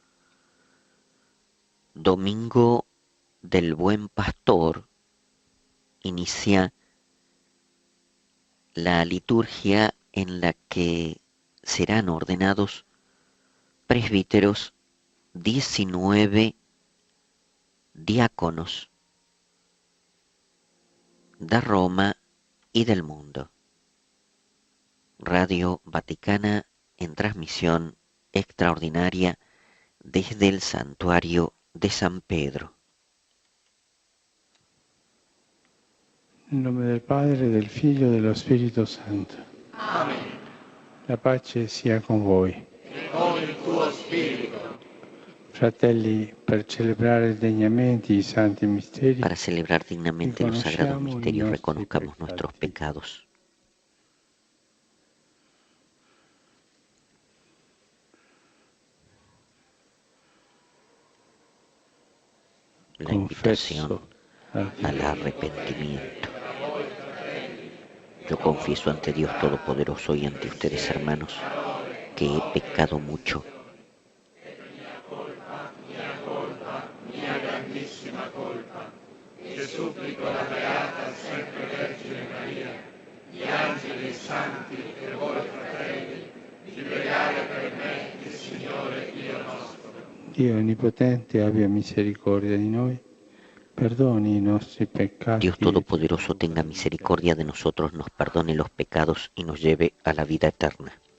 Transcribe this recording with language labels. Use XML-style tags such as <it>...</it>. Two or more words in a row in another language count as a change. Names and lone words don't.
<es>domingo del Buen Pastor, inicia la liturgia en la que serán ordenados presbíteros 19 diáconos de Roma y del mundo. Radio Vaticana en transmisión extraordinaria desde el santuario de San Pedro.</es> <it>Nel nome del Padre, del Figlio e dello Spirito Santo. Amen. La pace sia con voi. E con il tuo spirito. Fratelli, per celebrare degnamente i santi misteri,</it> <es>Para celebrar dignamente los sagrados</es> <it>riconosciamo i</it> <es>misterios,</es> <it>nostri</it> <es>reconozcamos</es> <it>peccati.</it> <es>nuestros pecados. La invitación al arrepentimiento. Yo confieso ante Dios Todopoderoso y ante ustedes, hermanos, que he pecado mucho.</es> <it>Mia grandissima colpa, e supplico la beata sempre Vergine Maria, gli angeli e santi e voi fratelli, di pregare per me, il Signore Dio nostro. Dio Onnipotente abbia misericordia di noi, perdoni i nostri peccati.</it> <es>Dios Todopoderoso tenga misericordia de nosotros, nos perdone los pecados y nos lleve a la vida eterna.</es>